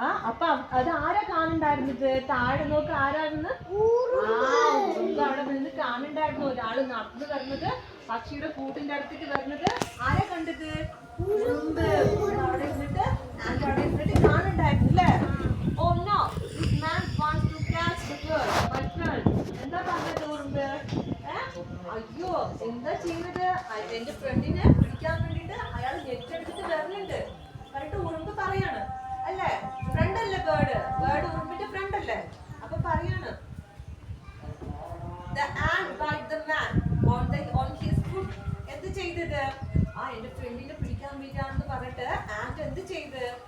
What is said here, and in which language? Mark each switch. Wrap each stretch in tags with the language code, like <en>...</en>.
<ml>അപ്പൊ അത് ആരാ കാണുണ്ടായിരുന്നത്? താഴെ നോക്ക് ആരാണെന്ന്. ഉറുമ്പ് അവിടെ നിന്ന് കാണുണ്ടായിരുന്നു. ഒരാള് നടന്നു വരുന്നത്, പക്ഷിയുടെ കൂട്ടിന്റെ അടുത്തേക്ക് വരുന്നത് ആരാ കണ്ടത്? ഉറുമ്പ് അവിടെ ഇരുന്നിട്ട് കാണുണ്ടായിരുന്നു അല്ലേ?</ml> <en>Oh no, this man wants to catch the bird, my friend.</en> <ml>എന്താ പറഞ്ഞത് ഉറുമ്പ്? അയ്യോ എന്താ ചെയ്യുന്നത്? എന്റെ ഫ്രണ്ടിനെ പിടിക്കാൻ വേണ്ടിട്ട് അയാൾ നെറ്റ് എടുത്തിട്ട് വരുന്നുണ്ട് പറഞ്ഞിട്ട് ഉറുമ്പ് പറയാണ് അല്ലേ? ഫ്രണ്ട് അല്ലേ ബേർഡ് ഉറുമ്പിന്റെ ഫ്രണ്ട് അല്ലേ? അപ്പൊ പറയാണ്</ml> <en>the ant bite the man on his foot.</en> <ml>എന്ത് ചെയ്തത്? എന്റെ ഫ്രണ്ടിനെ പിടിക്കാൻ വേണ്ടിയാണെന്ന് പറഞ്ഞിട്ട് ആന്റ് എന്ത് ചെയ്ത്?</ml>